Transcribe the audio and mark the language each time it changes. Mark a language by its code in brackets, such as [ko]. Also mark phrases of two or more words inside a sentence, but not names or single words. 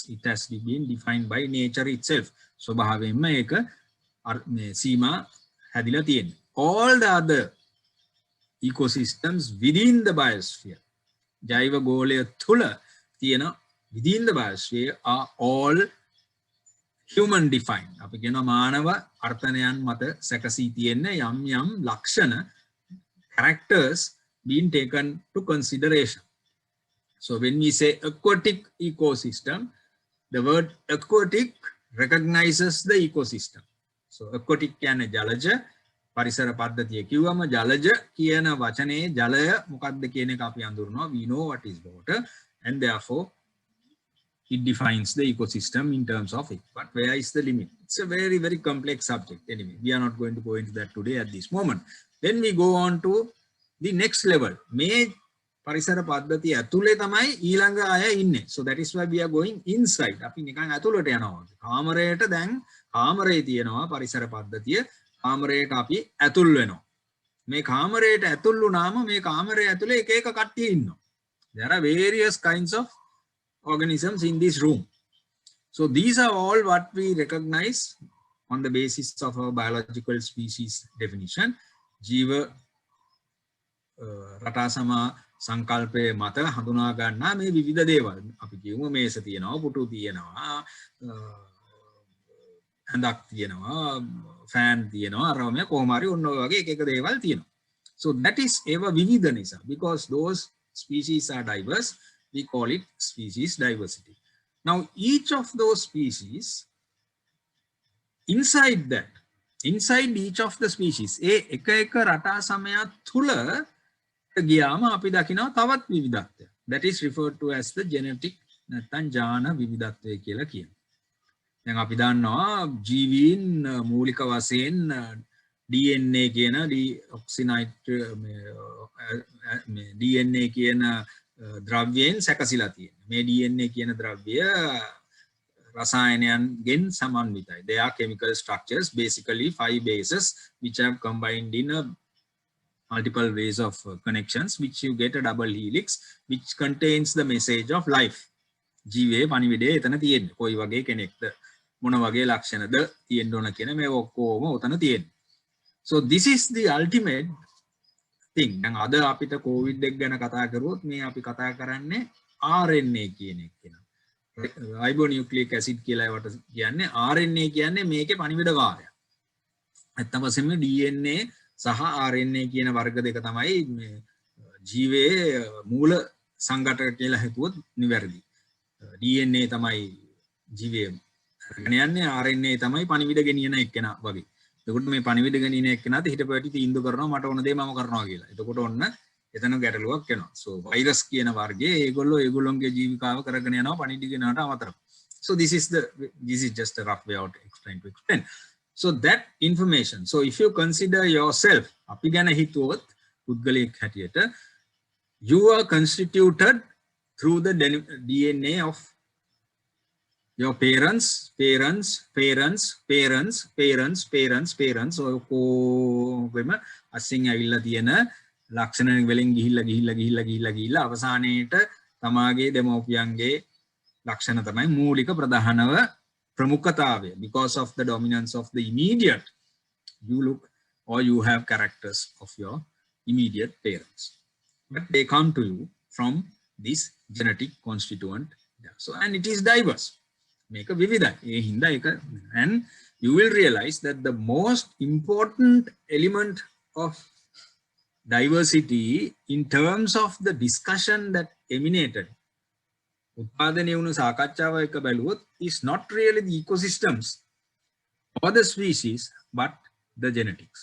[en] It has been defined by nature itself. So all the other ecosystems within the biosphere, [si] ජෛව ගෝලය තුළ, [en] within the biosphere, are all human defined. [si] අපි කියනවා මානව අර්ථනයන් මත සැකසී තියෙන යම් ලක්ෂණ, [en] characters being taken to consideration. So when we say aquatic ecosystem, the word aquatic recognizes the ecosystem. [si] So aquatic කියන්නේ ජලජ, පරිසර පද්ධතිය කිව්වම ජලජ කියන වචනේ ජලය මොකක්ද කියන එක අපි අඳුරනවා. [en] We know what is water, and therefore it defines the ecosystem in terms of it. But where is the limit? It's a very, very complex subject. Anyway, we are not going to go into that today at this moment. Then we go on to the next level. [si] මේ පරිසර පද්ධතිය ඇතුලේ තමයි ඊළඟ අය ඉන්නේ. [en] So that is why we are going inside. [si] අපි නිකන් ඇතුලට යනවා. කාමරයට දැන් කාමරේ තියෙනවා පරිසර පද්ධතිය. කාමරයට අපි ඇතුල් වෙනවා. මේ කාමරයට ඇතුල් වුණාම මේ කාමරය ඇතුලේ එක එක කට්ටිය ඉන්නවා. [en] There are various kinds of organisms in this room. So these are all what we recognize on the basis of our biological species definition. [si] ජීව රටාසම සංකල්පයේ මත හඳුනා ගන්නා මේ විවිධ දේවල්. අපි කියමු මේස තියෙනවා, පුටු තියෙනවා, හඳක් තියෙනවා, ෆෑන් තියෙනවා, අරම කොහොම හරි ඔන්න ඔය වගේ එක එක දේවල් තියෙනවා. [en] So that is eva [si] විවිධ නිසා. [en] Because those species are diverse, we call it species diversity. Now each of those species, inside each of the species, [si] එක එක රටා සමයක් තුල ගියාම අපි දකිනවා තවත් විවිධත්වය. [en] That is referred to as the genetic [si] නැත්නම් ජාන විවිධත්වය කියලා කියනවා. දැන් අපි දන්නවා ජීවීන් මූලික වශයෙන් DNA කියන DNA කියන ද්‍රව්‍යයෙන් සැකසීලා තියෙනවා. මේ DNA කියන ද්‍රව්‍ය රසායනයන්ගෙන් සමන්විතයි. [en] They are chemical structures, basically 5 bases which have combined in a multiple ways of connections, which you get a double helix which contains the message of life. [si] ජීවේ පණිවිඩය එතන තියෙන්නේ. කොයි වගේ කෙනෙක්ද, මොන වගේ ලක්ෂණද තියෙන්න ඕන කියන මේ ඔක්කොම උතන තියෙන්නේ. [en] So this is the ultimate thing. [si] දැන් අද අපිට COVID එක ගැන කතා කරුවොත් මේ අපි කතා කරන්නේ RNA කියන එක කියන. [en] Ribonucleic acid [si] කියලා ඒවට කියන්නේ. RNA කියන්නේ මේකේ පණිවිඩකාරය. නැත්නම් වශයෙන්ම DNA සහ RNA කියන වර්ග දෙක තමයි මේ ජීවයේ මූල සංඝටක කියලා හිතුවොත් නිවැරදි. DNA තමයි ජීවයේ අරගෙන යන්නේ, RNA තමයි පණිවිඩ ගෙනියන එක්කෙනා වගේ. එතකොට මේ පණිවිඩ ගෙනියන එක්කෙනාට හිටපැටි තීන්දුව කරනවා මට ඕන දේ මම කරනවා කියලා. එතකොට ඔන්න එතන ගැටලුවක් එනවා. So virus කියන වර්ගයේ ඒගොල්ලොන්ගේ ජීවිකාව කරගෙන යනවා පණිවිඩ ගෙනාට අමතරව. [en] So this is just a rough way out to explain. So that information, so if you consider yourself, [si] අපි ගැන හිතුවොත් පුද්ගලයෙක් හැටියට, [en] you are constituted through the DNA of your parents, parents, parents, parents, parents, parents, parents. [si] ඔයකොම අසින් ඇවිල්ලා තියෙන ලක්ෂණ වලින් ගිහිල්ලා අවසානයේට තමාගේ දෙමෝපියන්ගේ ලක්ෂණ තමයි මූලික ප්‍රධානව ප්‍රමුඛතාවය. [en] Because of the dominance of the immediate, you look or you have characters of your immediate parents. But they come to you from this genetic constituent. So, and it is diverse. Make a vivida. And you will realize that the most important element of diversity in terms of the discussion that emanated is not really the ecosystems or the species, but the genetics.